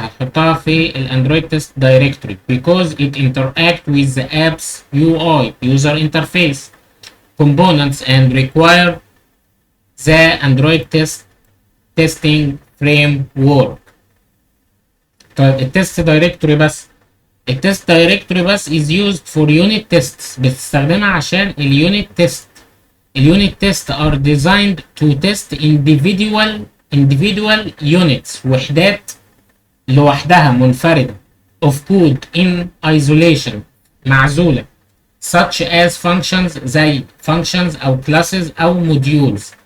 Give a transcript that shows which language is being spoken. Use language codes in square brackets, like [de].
[ar] هتحطها في الأندرويد [en] test directory because it interact with the app's UI user interface components and require the Android testing framework. [ar] طيب التست دايركتوري بس، التست دايركتوري بس [en] is used for unit tests. [ar] بتستخدمها عشان اليونت تيست. [en] اليونت test are designed to test individual units، [ar] وحدات لوحدها منفردة [en] of code in isolation، [ar] معزولة، [en] such as functions زي functions أو classes أو modules.